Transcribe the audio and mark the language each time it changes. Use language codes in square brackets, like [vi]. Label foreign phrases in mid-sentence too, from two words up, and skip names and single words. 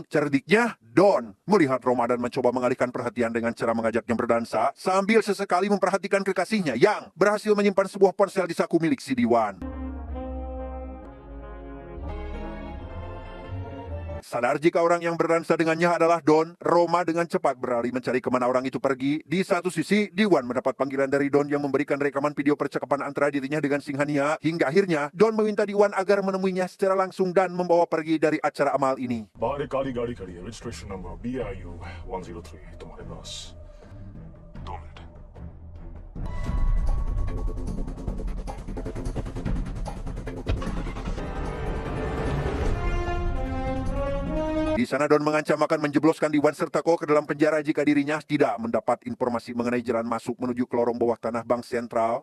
[id] Cerdiknya, Don melihat Roma dan mencoba mengalihkan perhatian dengan cara mengajaknya berdansa, sambil sesekali memperhatikan kekasihnya yang berhasil menyimpan sebuah ponsel di saku milik si Diwan. Sadar jika orang yang berdansa dengannya adalah Don, Roma dengan cepat berlari mencari kemana orang itu pergi. Di satu sisi, Diwan mendapat panggilan dari Don yang memberikan rekaman video percakapan antara dirinya dengan Singhania. Hingga akhirnya, Don meminta Diwan agar menemuinya secara langsung dan membawa pergi dari acara amal ini. [hi] बाहर एक काली गाड़ी खड़ी है, [en] registration number [hi] BIU 103, तुम्हारे पास 2 मिनट। [id] Di sana Don mengancam akan menjebloskan Diwan serta Ko ke dalam penjara jika dirinya tidak mendapat informasi mengenai jalan masuk menuju ke lorong bawah tanah Bank Sentral.